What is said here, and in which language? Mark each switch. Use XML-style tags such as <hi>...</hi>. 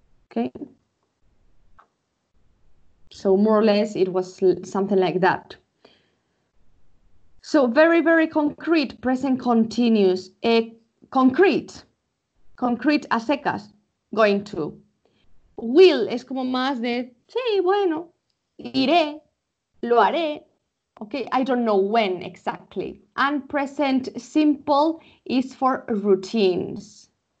<en>Okay. So more or less it was something like that. So very, very concrete, present continuous. Concrete</en> <es>a secas,</es> <en>going to.</en> <es>Will es como más de, sí, bueno, iré, lo haré.</es> <en>Okay, I don't know when exactly. And present simple is for routines.</en>